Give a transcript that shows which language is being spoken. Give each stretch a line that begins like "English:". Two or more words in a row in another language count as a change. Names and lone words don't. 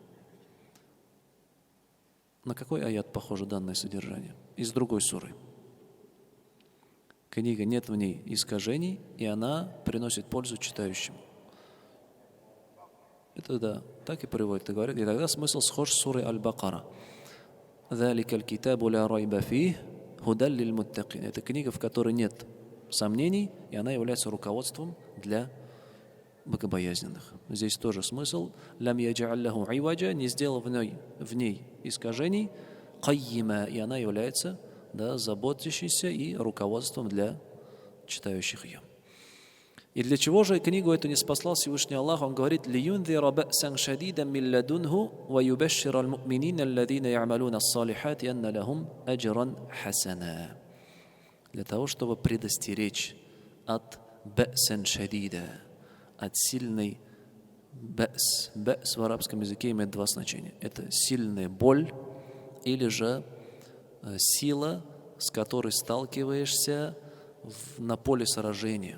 Russian: На какой аят похоже данное содержание? Из другой суры. Книга, нет в ней искажений, и она приносит пользу читающим. Это да, так и приводит, и говорит. И тогда смысл схож с сурой Аль-Бакара.
Arabic: «ذلك الكتاب لا ريب فيه هدى للمتقين».
Russian: Это книга, в которой нет сомнений, и она является руководством для богобоязненных. Здесь тоже смысл:
Arabic: «لم يجعل له عوجا»,
Russian: не сделал в ней искажений, «кайима», и она является заботящейся и руководством для читающих ее. И для чего же книгу эту ниспослал Всевышний Аллах? Он говорит:
Arabic: «لينذر بأسا شديدا من لدنه ويبشر المؤمنين الذين يعملون الصالحات أن لهم أجرا حسنا».
Russian: Для того, чтобы предостеречь от
Arabic: بأسا شديدا,
Russian: от сильной ба'с. Ба'с в арабском языке имеет два значения. Это сильная боль или же сила, с которой сталкиваешься на поле сражения.